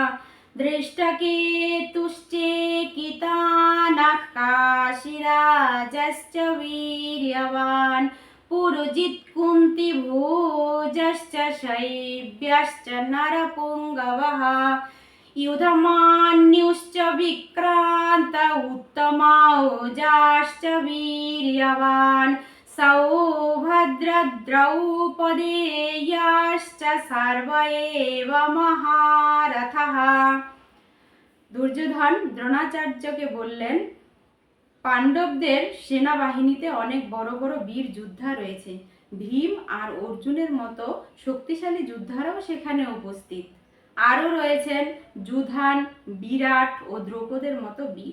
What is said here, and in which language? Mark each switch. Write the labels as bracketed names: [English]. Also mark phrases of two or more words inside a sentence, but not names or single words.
[Sanskrit] दृष्टकेतुश्चेकितानः काशीराजश्च वीर्यवान् पुरुजित् कुन्तीभोजश्च शैब्यश्च नरपुङ्गवः युधमान्युश्च विक्रान्त उत्तमौजाश्च वीर्यवान् सौभद्रद्रौपदेयाश्च सर्व एव महारथः। [Bangla] দুর্যোধন দ্রোণাচার্যকে বললেন, পাণ্ডবদের সেনাবাহিনীতে অনেক বড় বড় বীর যোদ্ধা রয়েছে। ভীম আর অর্জুনের মতো শক্তিশালী যোদ্ধারাও সেখানে উপস্থিত। আরও রয়েছেন যুধান, বিরাট ও দ্রৌপদের মতো বীর।